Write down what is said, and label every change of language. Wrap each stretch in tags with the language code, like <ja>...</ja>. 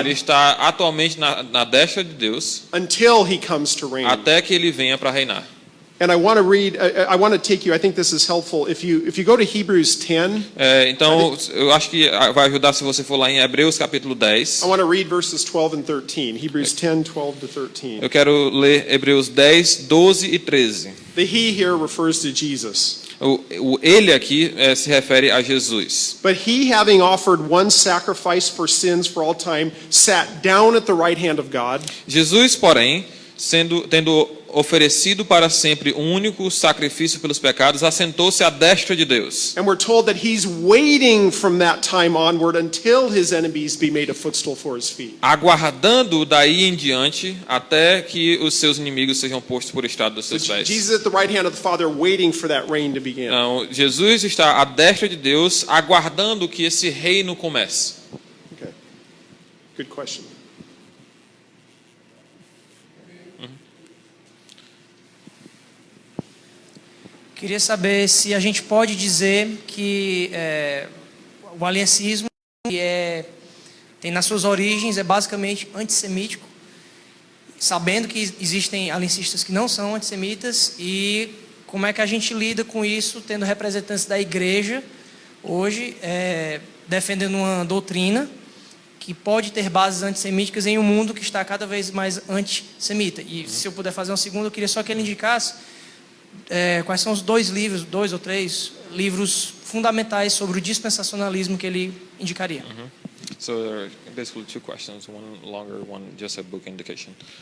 <pt>Ele está atualmente na destra de Deus</pt> <en>until he comes to reign.</en> <pt>até que ele venha para reinar.</pt> <en>And I want to read, I want to take you, I think this is helpful. If you go to Hebrews 10,</en> <pt>Então, eu acho que vai ajudar se você for lá em Hebreus capítulo 10.</pt> <en>I want to read verses 12 and 13. Hebrews 10, 12 to 13.</en> <pt>Eu quero ler Hebreus 10, 12 e 13.</pt> <en>The he here refers to Jesus.</en> <pt>O ele aqui se refere a Jesus.</pt> <en>But he, having offered one sacrifice for sins for all time, sat down at the right hand of God.</en> <pt>Jesus, porém, tendo oferecido para sempre um único sacrifício pelos pecados, assentou-se à destra de Deus.</pt> <en>And we're told that he's waiting from that time onward until his enemies be made a footstool for his feet.</en> <pt>Aguardando daí em diante até que os seus inimigos sejam postos por estrado dos seus pés.</pt> <en>Jesus at the right hand of the Father waiting for that reign to begin.</en> <pt>Então, Jesus está à destra de Deus, aguardando que esse reino comece.</pt> <en>Okay. Good question.</en> <pt>Queria saber se a gente pode dizer que o aliancismo tem nas suas origens, é basicamente antissemítico, sabendo que existem aliancistas que não são antissemitas, e como é que a gente lida com isso, tendo representantes da igreja hoje defendendo uma doutrina que pode ter bases antissemíticas em um mundo que está cada vez mais antissemita. E se eu puder fazer uma segunda, eu queria só que ele indicasse quais são os dois ou três livros fundamentais sobre o dispensacionalismo que ele indicaria.</pt> <en>So there are basically two questions, one longer, one just a book indication.</en>